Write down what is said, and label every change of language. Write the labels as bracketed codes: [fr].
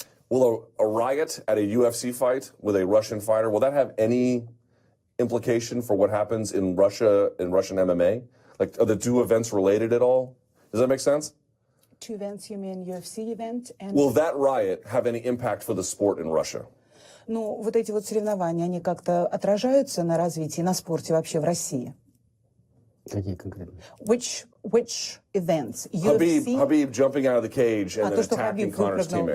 [en] Will a riot at a UFC fight with a Russian fighter, will that have any implication for what happens in Russia, in Russian MMA? Like, are the two events related at all? Does that make sense? Two events, you mean UFC event? And... Will that riot have any impact for the sport in Russia? [ru] Ну, вот эти вот соревнования, они как-то отражаются на развитии, на спорте вообще в России? Какие конкретно? [en] Which events? Habib jumping out of the cage and then attacking Conor's teammates.